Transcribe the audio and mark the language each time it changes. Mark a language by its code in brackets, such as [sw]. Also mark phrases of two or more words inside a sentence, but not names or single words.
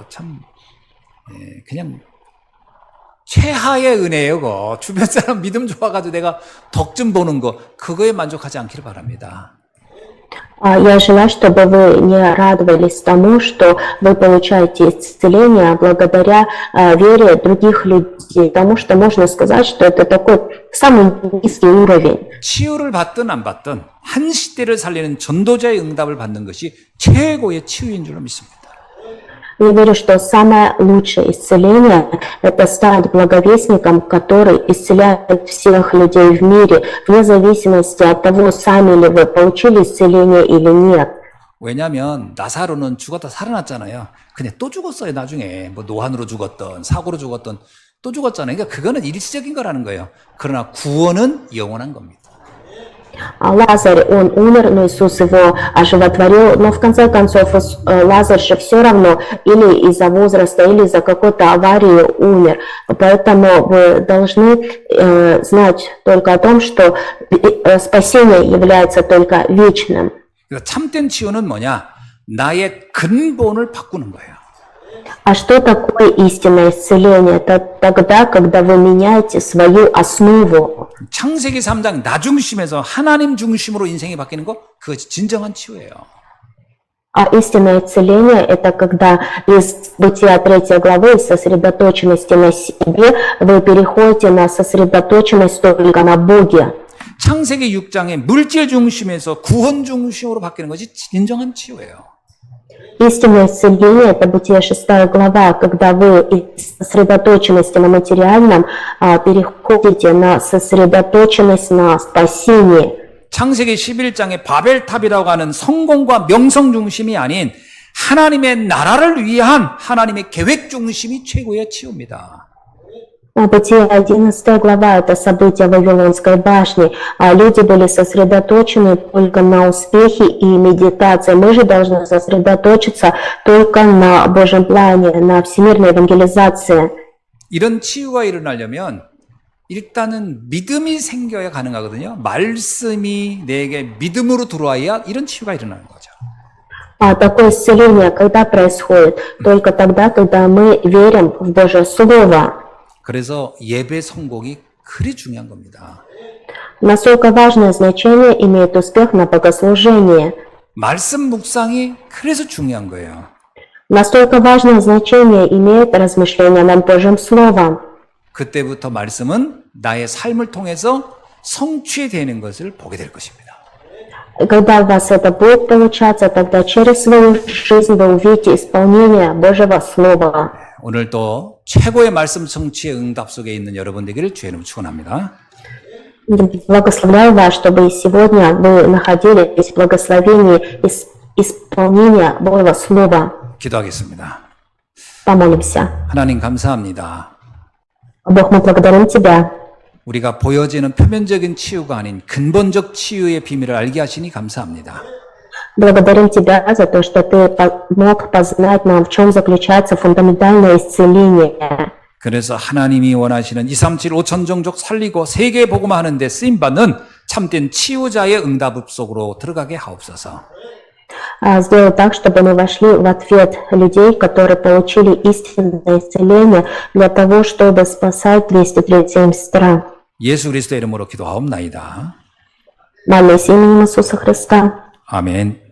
[ko] 참 그냥 최하의 은혜예요. 그거. 주변 사람 믿음 좋아가지고 내가 덕 좀 보는 거 그거에 만족하지 않기를 바랍니다. [ru] Я желаю, чтобы вы не радовались тому, что вы получаете исцеление благодаря вере других людей, потому что можно сказать, что это такой самый низкий уровень. [ko] 치유를 받든 안 받든 한 시대를 살리는 전도자의 응답을 받는 것이 최고의 치유인 줄로 믿습니다. [ru] Я верю, что самое лучшее исцеление – это стать благовестником, который исцеляет всех людей в мире, вне зависимости от того, сами ли вы получили исцеление или нет. [ko] 왜냐하면 나사로는 죽었다 살아났잖아요. 근데 또 죽었어요. 나중에 뭐 노환으로 죽었던 사고로 죽었던 또 죽었잖아요. 그러니까 그거는 일시적인 거라는 거예요. 그러나 구원은 영원한 겁니다. [ru] А Лазарь, он умер, но Иисус его оживотворил, но в конце концов Лазарь же все равно или из-за возраста, или из-за какой-то аварии умер. Поэтому вы должны знать только о том, что спасение является только вечным. [ko] 그러니까 참된 치유는 뭐냐? 나의 근본을 바꾸는 거예요. [ru] А что такое истинное исцеление? Это тогда, когда вы меняете свою основу. [ko] 창세기 3장 나 중심에서 하나님 중심으로 인생이 바뀌는 거 그것이 진정한 치유예요. [ru] А истинное исцеление – это когда из Бытия 3 главы, из сосредоточенности на себе, вы переходите на сосредоточенность только на Боге. [ko] 창세기 6장의 물질 중심에서 구원 중심으로 바뀌는 것이 진정한 치유예요. [ru] Истинное исцеление – это Бытие 6 глава, когда вы из сосредоточенности на материальном переходите на сосредоточенность на спасении. [ko] 창세기 11장의 바벨탑이라고 하는 성공과 명성 중심이 아닌 하나님의 나라를 위한 하나님의 계획 중심이 최고의 치유입니다. [ru] Бытие 11 глава – это события Вавилонской башни. Люди были сосредоточены только на успехе и медитации. Мы же должны сосредоточиться только на Божьем плане, на всемирной евангелизации. [ko] 이런 치유가 일어나려면 일단은 믿음이 생겨야 가능하거든요. 말씀이 내게 믿음으로 들어와야 이런 치유가 일어나는 거죠. [ru] Такое исцеление когда происходит? Только тогда, когда мы верим в Божье Слово. [ko] 그래서 예배 성공이 그리 중요한 겁니다. [ru] Насколько важное значение имеет успех на богослужении. [ko] 말씀 묵상이 그래서 중요한 거예요. [ru] Настолько важное значение имеет размышление над Божьим Словом. [ko] 그때부터 말씀은 나의 삶을 통해서 성취되는 것을 보게 될 것입니다. [ru] Когда у вас это будет получаться, тогда через свою жизнь вы увидите исполнение Божьего Слова. [ko] 오늘 또 최고의 말씀 성취의 응답 속에 있는 여러분 되기를 주의 이름으로 축원합니다. [ru] Благословляю вас, чтобы сегодня вы находились в благословении исполнения Божьего Слова. [ko] 기도하겠습니다. [ru] Помолимся. [ko] 하나님 감사합니다. [ru] Бог, мы благодарим Тебя. [ko] 우리가 보여지는 표면적인 치유가 아닌 근본적 치유의 비밀을 알게 하시니 감사합니다. [ru] Благодарим Тебя за то, что Ты помог познать нам, в чем заключается фундаментальное исцеление. [ko] 그래서 하나님이 원하시는 237 5천 종족 살리고 세계 복음화 하는 데 쓰임받는 참된 치유자의 응답 속으로 들어가게 하옵소서. [ru] Сделай так, чтобы мы вошли в ответ людей, которые получили истинное исцеление для того, чтобы спасать 237 стран. [ko] 예수 그리스도의 이름으로 기도하옵나이다. [ru] Молись именем Иисуса Христа. [ko] 아멘.